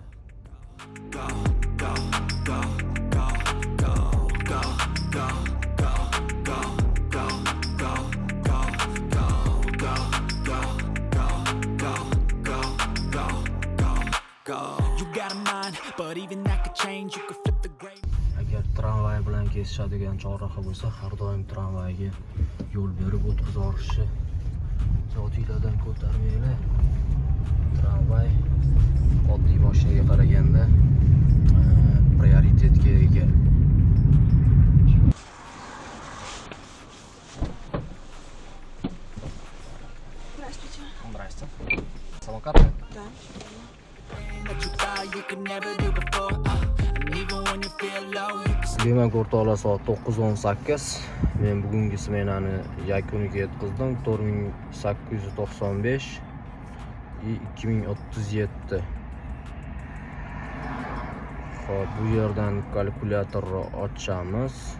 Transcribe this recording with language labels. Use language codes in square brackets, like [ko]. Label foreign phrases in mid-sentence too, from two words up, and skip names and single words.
[en] Go, go, go, go, go, go, go, go, go, go, go, go, go, go, go, go, go, go, go, go. You got a mind, but even that could change. You could flip the gray. [uz] Agar tramvay bilan kesishadigan chorraha bo'lsa, har doim tramvayga yo'l berib o'tkazib yuborishni zotinglardan ko'tarmanglar. Tramvay oddiy mashinaga qaraganda prioritetga ega. [ru] Здравствуйте. Здрасте. Самокат? Да. [en] That you thought you could never do before. And even when you feel low, you can [uz] Demak, o'rtoqlar, soat 9:18. Men bugungi smenani yakuniga yetkazdim. 4895 2037. Xo'p, bu yerdan kalkulyatorni ochamiz.